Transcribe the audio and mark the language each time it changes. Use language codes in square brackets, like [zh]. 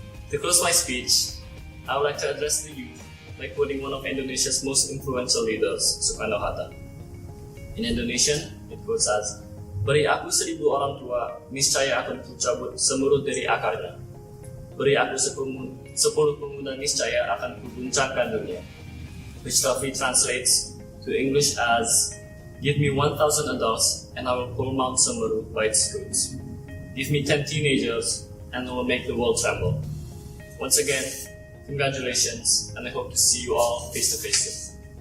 [en] To close my speech, I would like to address the youth by quoting one of Indonesia's most influential leaders, Soekarno-Hatta. In Indonesian, it goes as, [id] "Beri aku 1000 orang tua, niscaya akan kucabut semurut dari akarnya. Beri aku 10 pemuda, niscaya akan kuguncangkan dunia." [en] Which roughly translates to English as, "Give me 1000 adults and I will pull Mount Semeru by its roots. Give me 10 teenagers and I will make the world tremble." Once again, congratulations, and I hope to see you all face to face soon.